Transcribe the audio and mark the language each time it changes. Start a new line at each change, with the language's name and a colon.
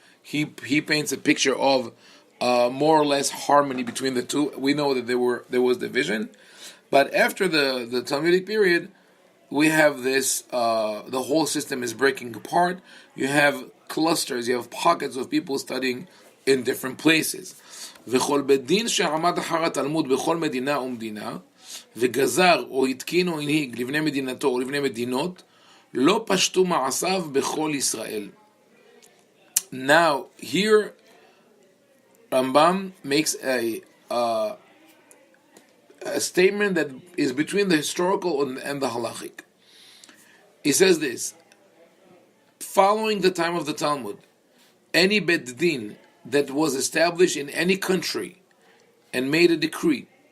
English: He paints a picture of more or less harmony between the two. We know that there was division, but after the Talmudic period, we have this. The whole system is breaking apart. You have clusters. You have pockets of people studying in different places.
Hebrew: וכל בית דין שעמד אחר התלמוד בכל מדינה ומדינה וגזר או התקין או הנהיג לבני מדינתו או לבני מדינות לא פשטו מעשיו בכל ישראל.
English: Now here Rambam makes a statement that is between the historical and the halachic. He says this: following the time of the Talmud, any bet din that was established in any country and made a decree.